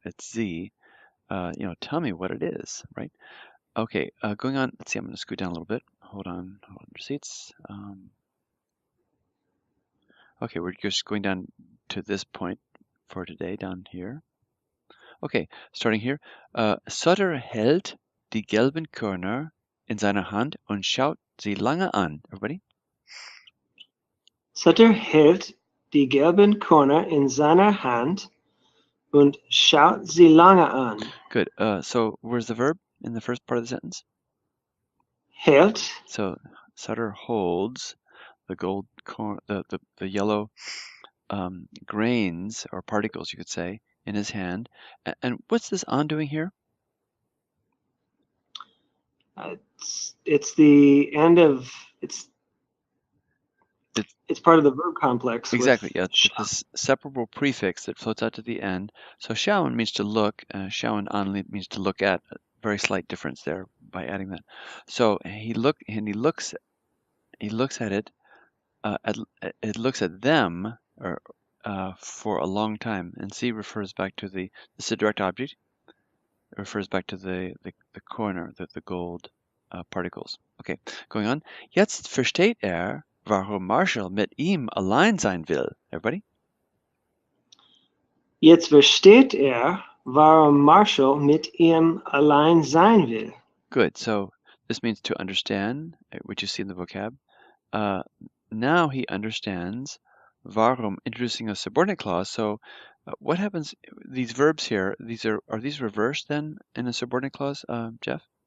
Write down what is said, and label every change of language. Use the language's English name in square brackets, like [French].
[English] It's sie. Tell me what it is, right? Okay. Going on. Let's see. I'm going to scoot down a little bit. Hold on receipts. Okay, we're just going down to this point for today, down here. Okay, starting here. [German] Sutter hält die gelben Körner in seiner Hand und schaut sie lange an. [English] Everybody? [German] Sutter hält die gelben Körner in seiner Hand und schaut sie lange an. [English] Good. So where's the verb in the first part of the sentence? [German] Hält. [English] So Sutter holds the gold corn, the yellow grains or particles, you could say, in his hand. And what's this on doing here? It's the end of it's part of the verb complex. Exactly, yeah. It's this separable prefix that floats out to the end. So schauen means to look. Schauen an means to look at. A very slight difference there by adding that. So he looks at it. It looks at them for a long time. And see refers back to this is a direct object. It refers back to the corner, the gold particles. Okay, going on. [German] Jetzt versteht warum Marshall mit ihm allein sein will. [English] Everybody? [German] Jetzt versteht warum Marshall mit ihm allein sein will. [English] Good. So this means to understand, which you see in the vocab. Now he understands warum, introducing a subordinate clause. So what happens, these verbs here, are these reversed then in a subordinate clause, Jeff?